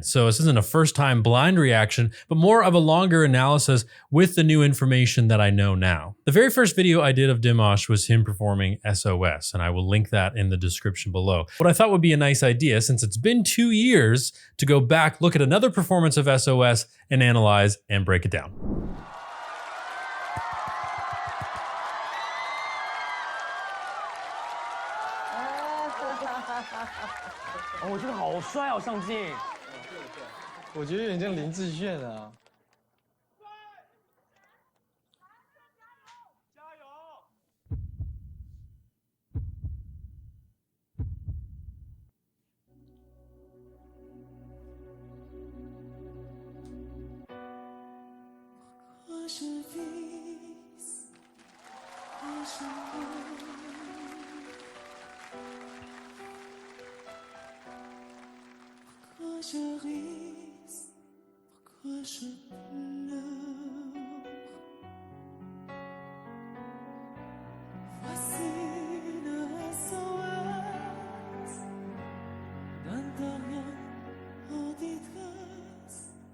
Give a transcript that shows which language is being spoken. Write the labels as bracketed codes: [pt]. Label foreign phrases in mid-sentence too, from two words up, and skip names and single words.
[en] So this isn't a first-time blind reaction, but more of a longer analysis with the new information that I know now. The very first video I did of Dimash was him performing SOS, and I will link that in the description below. What I thought would be a nice idea, since it's been 2 years, to go back, look at another performance of SOS, and analyze and break it down. [zh] 哦，我觉得好帅哦，上镜。我觉得有点像林志炫啊。加油！我是 Vis， 我是我。 [fr] Pourquoi je ris, pourquoi je pleure. Voici le SOS d'un dernier en détresse.